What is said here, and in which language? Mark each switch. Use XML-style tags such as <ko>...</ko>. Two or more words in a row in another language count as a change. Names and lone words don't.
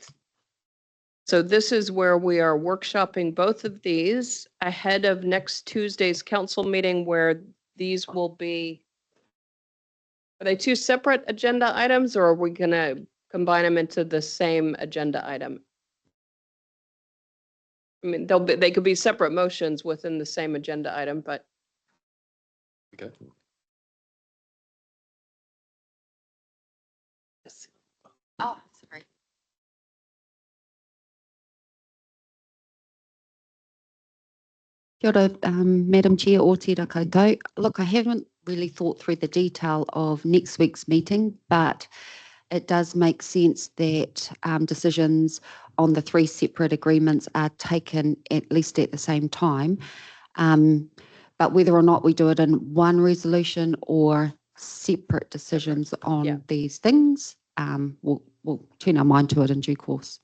<en>So this is where we are workshopping both of these ahead of next Tuesday's council meeting, where these will be, are they two separate agenda items, or are we going to combine them into the same agenda item? I mean, they could be separate motions within the same agenda item, but. Okay. Oh, sorry.</en> <mi>Kia ora,</mi> <en>Madam Chair,</en> <mi>o tērā koutou.</mi> <en>Look, I haven't really thought through the detail of next week's meeting, but it does make sense that decisions on the three separate agreements are taken at least at the same time. But whether or not we do it in one resolution or separate decisions on these things, we'll turn our mind to it in due course.</en>